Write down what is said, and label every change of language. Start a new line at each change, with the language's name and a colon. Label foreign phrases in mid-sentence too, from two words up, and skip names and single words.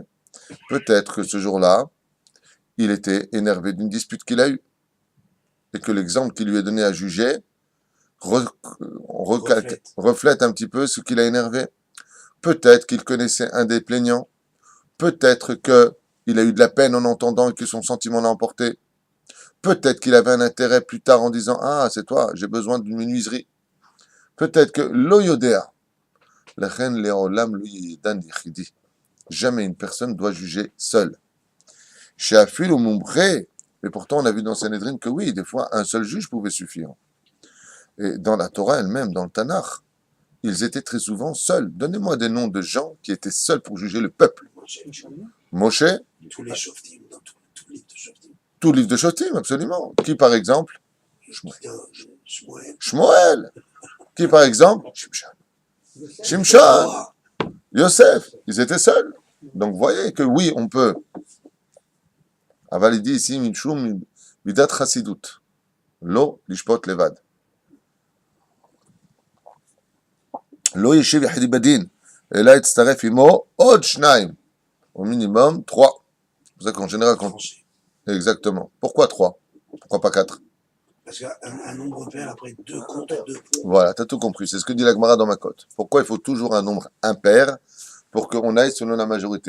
French: Peut-être que ce jour-là, il était énervé d'une dispute qu'il a eue, et que l'exemple qu'il lui est donné à juger reflète un petit peu ce qui l'a énervé. Peut-être qu'il connaissait un des plaignants. Peut-être qu'il a eu de la peine en entendant et que son sentiment l'a emporté. Peut-être qu'il avait un intérêt plus tard en disant « Ah, c'est toi, j'ai besoin d'une menuiserie. » Peut-être que l'oyodéa,
Hebrew: לכן לעולם לא ידן יחידי.
French: Jamais une personne doit juger seule.
Hebrew: שאפילו מומחה,
French: mais pourtant on a vu dans Sanhedrin que oui, des fois un seul juge pouvait suffire. Et dans la Torah elle-même, dans le Tanakh, ils étaient très souvent seuls. Donnez-moi des noms de gens qui étaient seuls pour juger le peuple. Moshe, Tous les Shoftim, dans tout le livre de Shoftim. tout livre de Shoftim, absolument. Qui par exemple? Shmuel. Shmuel. Qui par exemple? Shimshon. Yosef. Ils étaient seuls. Donc vous voyez que oui, on peut. Aval il dit ici,
Hebrew: משום מדת חסידות. לא לשפוט לבד. לא ישב יחידי בדין.
French: Et là,
Hebrew: יצטרף עמו עוד שניים.
French: Au minimum, 3. C'est pour ça qu'en général, quand... Exactement. Pourquoi 3? Pourquoi pas 4? Parce qu'un nombre pair, après 2 contre 2 points. Voilà, tu as tout compris. C'est ce que dit la Gemara dans ma cote. Pourquoi il faut toujours un nombre impair pour qu'on aille selon la majorité?